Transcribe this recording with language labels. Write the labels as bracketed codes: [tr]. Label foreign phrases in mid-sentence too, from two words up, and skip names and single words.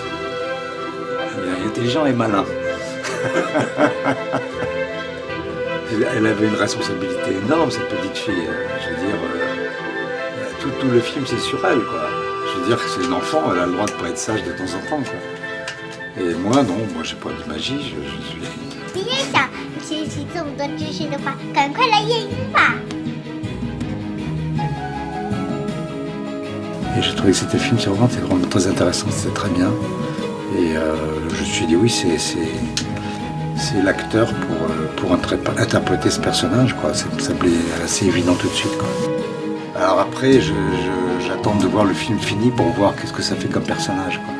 [fr] Il est intelligent et malin. Elle avait une responsabilité énorme, cette petite fille. Je veux dire, tout le film, c'est sur elle, quoi. Je veux dire que c'est une enfant, elle a le droit de pas être sage de temps en temps, quoi. Et moi, non, moi, j'ai pas de magie, je suis... [zh] 你也想学习这么多知识的话，赶快来夜莺吧。 [fr] Et j'ai trouvé que c'était film, c'est vraiment très intéressant, c'était très bien. Et je me suis dit, oui, c'est l'acteur pour interpréter ce personnage, quoi. Ça me semblait assez évident tout de suite, quoi. Alors après, j'attends de voir le film fini pour voir qu'est-ce que ça fait comme personnage, quoi.